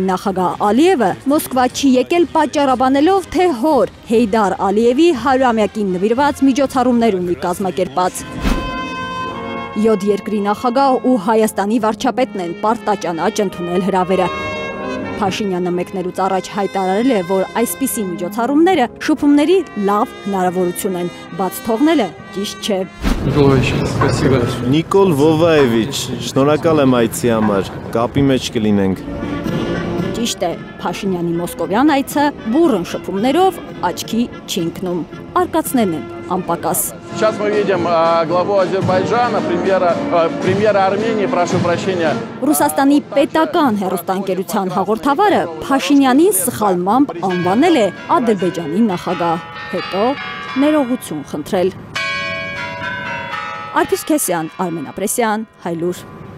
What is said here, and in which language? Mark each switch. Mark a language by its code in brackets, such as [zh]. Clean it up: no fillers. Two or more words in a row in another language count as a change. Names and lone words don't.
[hy] նախագահ Ալիևը Մոսկվա չի եկել պատճառաբանելով, թե հոր Հեյդար Ալիևի 100-ամյակին նվիրված միջոցառումներ ունի կազմակերպած։ 7 երկրի նախագահ ու Հայաստանի վարչապետն են պարտաճանաչ ընդունել հրավերը։ Փաշինյանը մեկնելուց առաջ հայտարարել է, որ այսպիսի միջոցառումները շփումների լավ հնարավորություն են, բաց թողնելը ճիշտ չէ։ Նիկոլ Վովայևիչ, շնորհակալ եմ այցի համար, կապի մեջ կլինենք։ Ճիշտ է, Փաշինյանի մոսկովյան այցը բուռն շփումներով աչքի չի ընկնում, արկածներն են անպակաս։ [ru] Сейчас мы видим главу Азербайджана, премьера Армении, прошу прощения. [hy] Ռուսաստանի պետական հեռուստաընկերության հաղորդավարը Փաշինյանին սխալմամբ անվանել է Ադրբեջանի նախագահ, հետո ներողություն խնդրել։ Արփիս Քեսյան, Արմեն Ապրեսյան, Հայլուր։